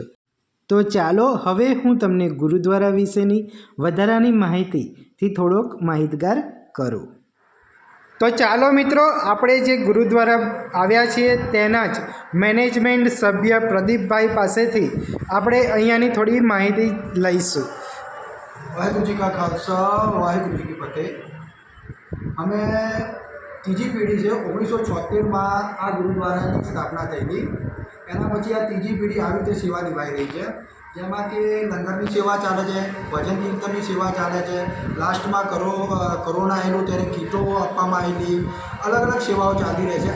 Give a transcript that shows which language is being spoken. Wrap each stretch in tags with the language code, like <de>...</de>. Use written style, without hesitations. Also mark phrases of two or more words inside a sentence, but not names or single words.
<gu>તો ચાલો હવે હું તમને ગુરુદ્વારા વિશેની વધારાની માહિતીથી થોડોક માહિતગાર કરું. તો ચાલો મિત્રો, આપણે જે ગુરુદ્વારા આવ્યા છીએ તેના જ મેનેજમેન્ટ સભ્ય પ્રદીપભાઈ પાસેથી આપણે અહીંયાની થોડી માહિતી લઈશું.</gu> <hi>वाहेगुरु जी का खालसा वाहेगुरु जी की फतेह.</hi> <gu>અમે ત્રીજી પેઢી છે. 1976માં આ ગુરુદ્વારાની સ્થાપના થઈ હતી. એના પછી આ ત્રીજી પેઢી આવી રીતે સેવા નિભાઈ રહી છે, જેમાં કે લંગરની સેવા ચાલે છે, ભજન કીર્તનની સેવા ચાલે છે, લાસ્ટમાં કોરોના આવેલું ત્યારે કીટો આપવામાં આવેલી, અલગ અલગ સેવાઓ ચાલી રહી છે.</gu>